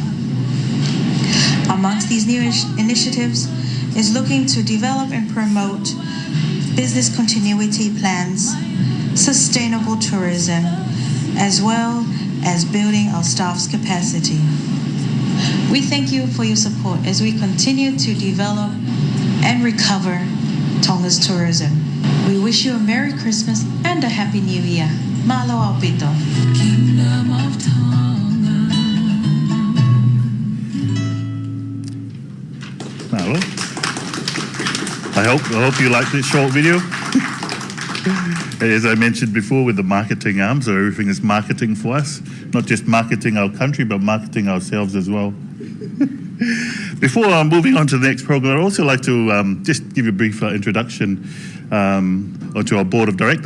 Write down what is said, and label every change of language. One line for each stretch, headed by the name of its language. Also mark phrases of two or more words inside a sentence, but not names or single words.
English: Amongst these new initiatives is looking to develop and promote business continuity plans, sustainable tourism, as well as building our staff's capacity. We thank you for your support as we continue to develop and recover Tonga's tourism. We wish you a Merry Christmas and a Happy New Year.
Tongan: Malo Aupito.
English: Kingdom of Tonga. Malo. I hope you liked this short video. As I mentioned before, with the marketing arm, so everything is marketing for us. Not just marketing our country, but marketing ourselves as well. Before moving on to the next program, I'd also like to just give you a brief introduction to our board of directors.